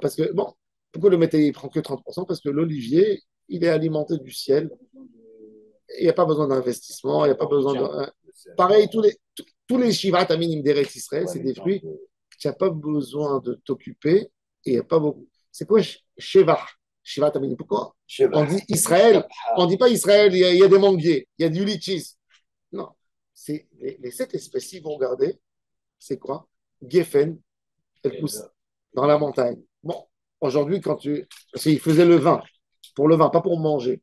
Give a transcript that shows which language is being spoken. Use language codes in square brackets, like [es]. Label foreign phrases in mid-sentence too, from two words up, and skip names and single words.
[fr] Parce que, bon, pourquoi le métayer, il prend que 30%? Parce que l'olivier, il est alimenté du ciel. Il n'y a pas besoin d'investissement, il n'y a pas besoin de. Pareil, tous les [he] שבעת המינים [fr] d'Eretz Israël, c'est des fruits. Tu n'as pas besoin de t'occuper et il n'y a pas beaucoup. C'est quoi Sheva? [he] שבעת המינים. [fr] Pourquoi? On dit Israël, on ne dit pas Israël, il y a des manguiers, il y a du litchis. Non. C'est les 7 espèces, ils vont regarder, c'est quoi? Geffen, elle pousse dans la montagne. Bon, Aujourd'hui, parce qu'il faisait le vin, pour le vin, pas pour manger.